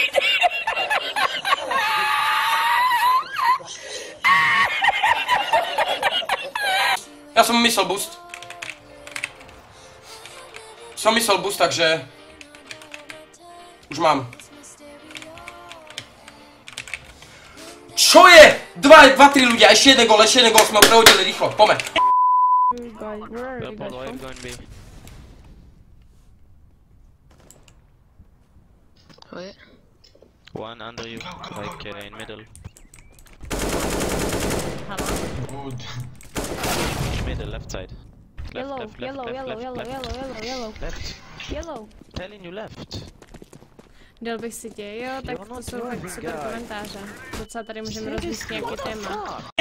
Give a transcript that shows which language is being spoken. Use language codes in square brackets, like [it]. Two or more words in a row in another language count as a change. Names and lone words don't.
[sk] Ja som myslel boost. Takže... Už mám. Čo je? 2-3 ľudia, ešte jeden gól, sme ho prehodili rýchlo, poďme. [en] One under you, like in middle. Good. Middle, left side. Left. Yellow. Telling you left. [cs] Dal bych si tě, jo, tak to jsou fakt super komentáře. Docela tady můžeme rozvíjet nějaký téma.